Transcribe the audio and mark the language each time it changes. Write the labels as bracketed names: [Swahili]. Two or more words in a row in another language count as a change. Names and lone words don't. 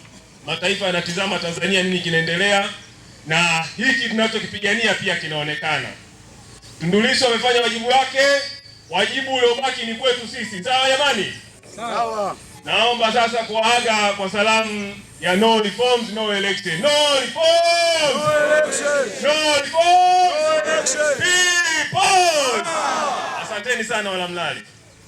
[Swahili] Mataifa yanatizama Tanzania nini kinaendelea, na hiki tunachokipigania pia kinaonekana. Tundu Lissu amefanya wajibu wake, wajibu uliobaki ni kwetu sisi. Sawa jamani? Sawa. Naomba sasa kuaga kwa salamu ya [English] no reforms, no election. No reforms! No election! No reforms! No election! People! [Swahili] Asanteni sana Wanamlali.